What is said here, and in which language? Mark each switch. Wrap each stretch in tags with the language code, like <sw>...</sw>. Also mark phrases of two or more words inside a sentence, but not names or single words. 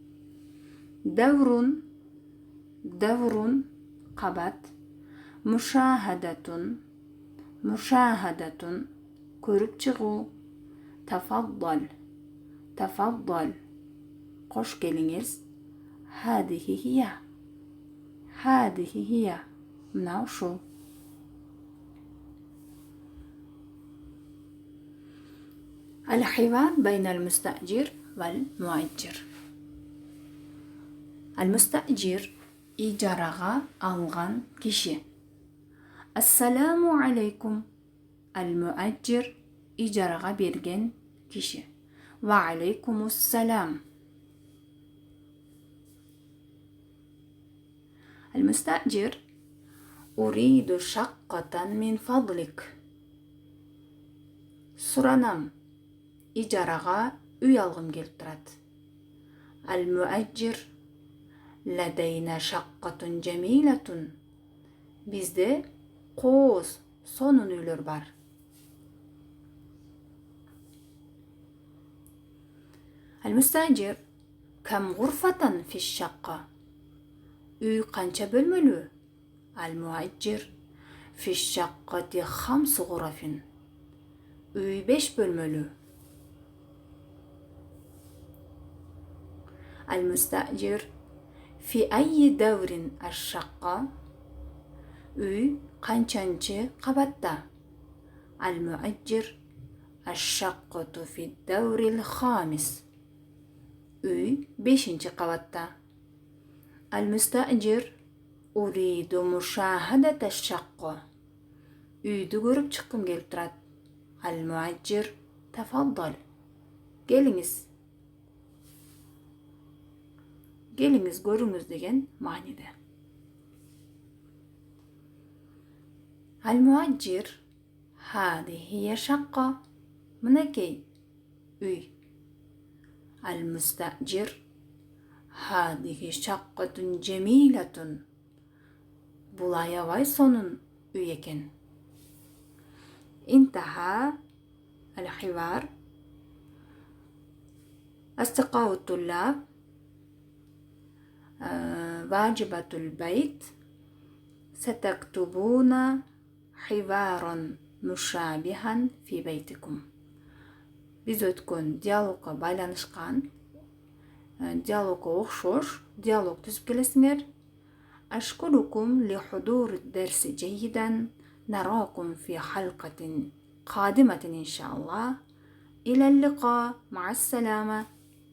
<ky>Даврун кабат. Мушахадатун көрүп чыгуу. Тафаддал кош келиңиз.</ky> <ar>هذه هي</ar> <ky>мына ушул.</ky> <ar>الحوار بين المستأجر والمؤجر.</ar> <ky>المستأجر ижарага алган киши.</ky> <ar>السلام عليكم.</ar> <ky>Ал-муаджир ижарага берген киши.</ky> <ar>وعليكم السلام. المستأجر أريد شقة من فضلك.</ar> <ky>Суранам, ижарага үй алгым келип турат.</ky> <ar>Al-muajjir لدينا شقة جميلة.</ar> <ky>Бизде кооз, сонун үйлөр бар.</ky> <ar>المستأجر كم غرفة في الشقة.</ar> <ky>Үй канча бөлмөлүү?</ky> <ar>المؤجر في الشقة 5 غرف.</ar> <ky>Үй 5 бөлмөлүү.</ky> <ar>المستأجر في أي دور الشقة.</ar> <ky>Үй канчанчы кабатта?</ky> <ar>المؤجر الشقة في الدور الخامس.</ar> <ky>Үй 5-нчи кабатта.</ky> <ar>المستأجر أريد مشاهدة الشقة.</ar> <ky>Үйдү көрүп чыккым келип турат.</ky> <ar>المؤجر تفضل.</ar> <ky>Келиңиz көрүңүз деген мааниде.</ky> <ar>المؤجر هذه هي شقة.</ar> <ky>Мынакей үй.</ky> <ar>المستأجر هذه شقة جميلة.</ar> <ky>Бул аябай сонун үй экен.</ky> <ar>انتهى الحوار. أصدقاء الطلاب، واجبة البيت ستكتبون حوارا مشابها في بيتكم.</ar> <ky>Биз өткөн диалогго байланышкан, диалогго окшош диалог түзүп келесиңер.</ky> <ar>أشكركم لحضور الدرس جيدا. نراكم في حلقة قادمة إن شاء الله. إلى اللقاء. مع السلامة.</ar>